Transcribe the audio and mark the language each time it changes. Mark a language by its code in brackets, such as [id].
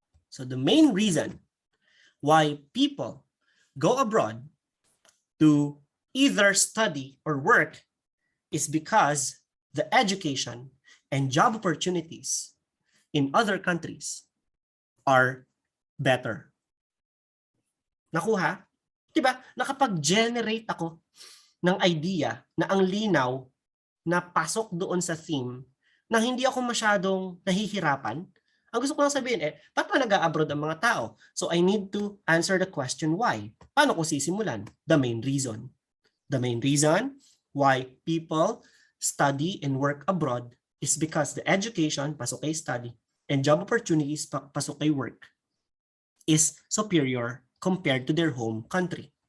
[en] So the main reason why people go abroad to either study or work is because the education and job opportunities in other countries are better. [tl] Nakuha? Diba? Nakapag-generate ako ng idea na ang linaw na pasok doon sa theme na hindi ako masyadong nahihirapan. Ang gusto ko lang sabihin ba't pa nag-a-abroad ang mga tao? [en] So I need to answer the question why. [tl] Paano ko sisimulan? [en] The main reason. The main reason why people study and work abroad is because the education, [tl] pasok kay study, [en] and job opportunities, [tl] pasok kay work, [en] is superior compared to their home country.